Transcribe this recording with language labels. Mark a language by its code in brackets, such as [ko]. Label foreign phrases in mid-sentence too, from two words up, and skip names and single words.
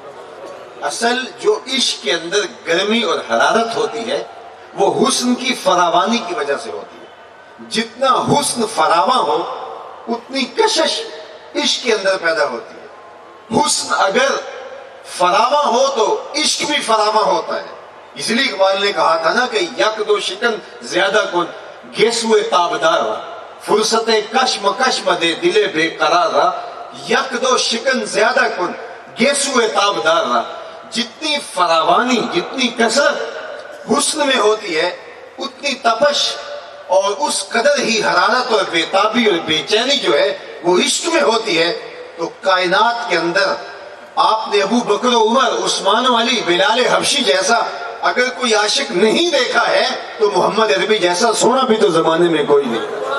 [ur] اصل جو عشق کے اندر گرمی اور حرارت ہوتی ہے وہ حسن کی فراوانی کی وجہ سے ہوتی ہے۔ جتنا حسن فراواں ہو اتنی کشش عشق کے اندر پیدا ہوتی ہے۔ حسن اگر فراواں ہو تو عشق بھی فراواں ہوتا ہے۔ اس لیے اقبال نے کہا تھا نا کہ [fa] یک دو شکن زیادہ کن گیسوئے تابدار را، فرصت کشم کشم دے دل بے قرار را، یک دو شکن زیادہ کن گیسوئے تابدار را۔ [ur] جتنی فراوانی، جتنی کثرت حسن میں ہوتی ہے اتنی تپش اور اس قدر ہی حرارت اور بےتابی اور بے چینی جو ہے وہ عشق میں ہوتی ہے۔ تو کائنات کے اندر آپ نے ابو بکر و عمر، عثمان و علی، بلال حبشی جیسا اگر کوئی عاشق نہیں دیکھا ہے تو محمد عربی جیسا سونا بھی تو زمانے میں کوئی نہیں۔